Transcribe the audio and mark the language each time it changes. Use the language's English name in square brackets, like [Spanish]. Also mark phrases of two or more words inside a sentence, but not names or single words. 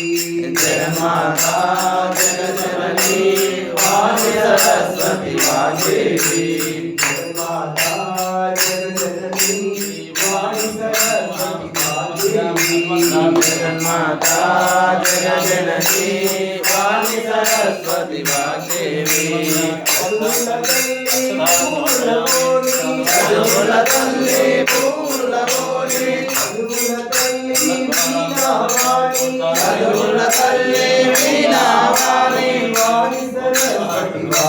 [Sanskrit] जगन्माता जगजननी वाणी सरस्वती वाग्देवी जगन्माता जगजननी वाणी सरस्वती मातेवी जगन्माता जगजननी वाणी सरस्वती वाग्देवी [Telugu] చదువుల తల్లి పూలగోని చదువుల తల్లి వీణావాణి వాణి సరస్వతి